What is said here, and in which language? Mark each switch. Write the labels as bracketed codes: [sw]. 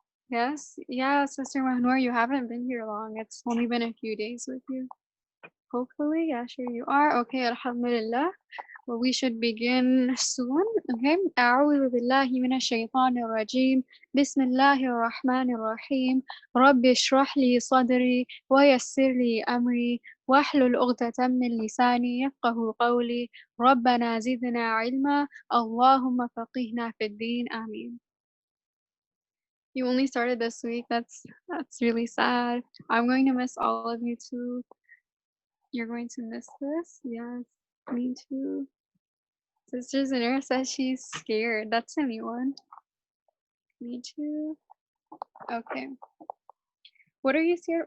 [en] Yes? Yeah, Sister Mahnur, you haven't been here long. It's only been a few days with you. Hopefully, yeah, sure you are. Okay, alhamdulillah. Well, we should begin soon. Okay. [ar] أعوذ بالله من الشيطان الرجيم. بسم الله الرحمن الرحيم. رب اشرح لي صدري ويسر لي أمري واحلل عقدة من لساني يفقه قولي. ربنا زدنا علما اللهم فقهنا في الدين آمين. [en] You only started this week. That's really sad. I'm going to miss all of you too. You're going to miss this? Yes, me too. Sister Zanira says she's scared. That's a new one. Me too. Okay. What are you scared?